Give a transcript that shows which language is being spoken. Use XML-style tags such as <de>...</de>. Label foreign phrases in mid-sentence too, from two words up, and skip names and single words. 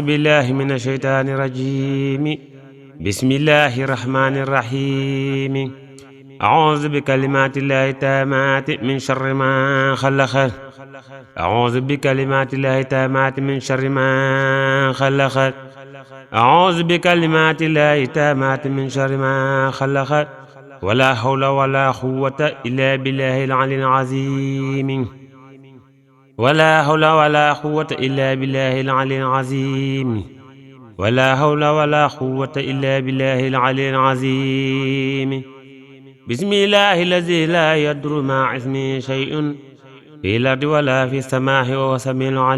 <ar>بالله من الشيطان الرجيم بسم الله الرحمن الرحيم أعوذ بكلمات الله التامات من شر ما خلق أعوذ بكلمات الله التامات من شر ما خلق أعوذ بكلمات الله التامات من شر ما خلق ولا حول ولا قوة إلا بالله العلي العظيم ولا حول ولا قوة إلا بالله العلي العظيم ولا حول ولا قوة إلا بالله العلي العظيم بسم الله الذي لا يضر مع اسمه شيء في الأرض ولا في السماء وهو السميع</ar>